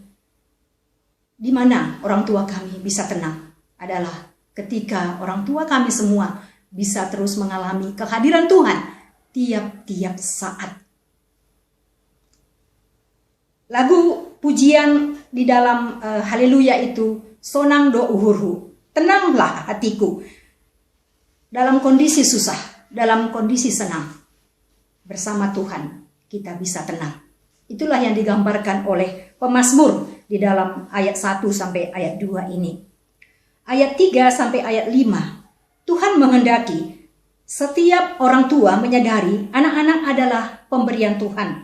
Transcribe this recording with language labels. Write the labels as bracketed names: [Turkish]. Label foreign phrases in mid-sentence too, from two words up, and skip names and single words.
[Indonesian] Di mana orang tua kami bisa tenang adalah ketika orang tua kami semua bisa terus mengalami kehadiran Tuhan tiap-tiap saat. Lagu pujian di dalam Haleluya itu [Batak Simalungun] sonang do uhurhu, [Indonesian] tenanglah hatiku. Dalam kondisi susah, dalam kondisi senang, bersama Tuhan kita bisa tenang. Itulah yang digambarkan oleh pemazmur di dalam ayat 1 sampai ayat 2 ini. Ayat 3 sampai ayat 5, Tuhan menghendaki setiap orang tua menyadari anak-anak adalah pemberian Tuhan.